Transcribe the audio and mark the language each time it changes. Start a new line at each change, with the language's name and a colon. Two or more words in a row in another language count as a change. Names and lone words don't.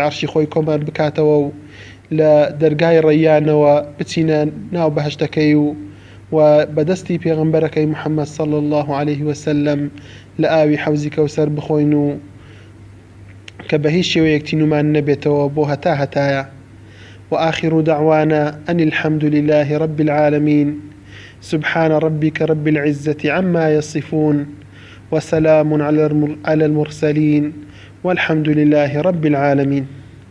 Central Kurdish: عەرشی خۆی کۆمان بکاتەوە و لە دەرگای ڕەیانەوە بچینە ناو بەهەشتەکەی و بەدەستی پێغەمبەرەکەی محەممەد
Arabic: صلی الله عليه وسلم
Central Kurdish: لە ئاوی حەوزی کەوسەر بخۆین و کە بە هیچ شێوەیەک تینومان نەبێتەوە بۆ هەتایە
Arabic: وآخر دعوانا أن الحمد لله رب العالمين سبحان ربك رب العزة عما يصفون وسلام على المرسلين والحمد لله رب العالمين.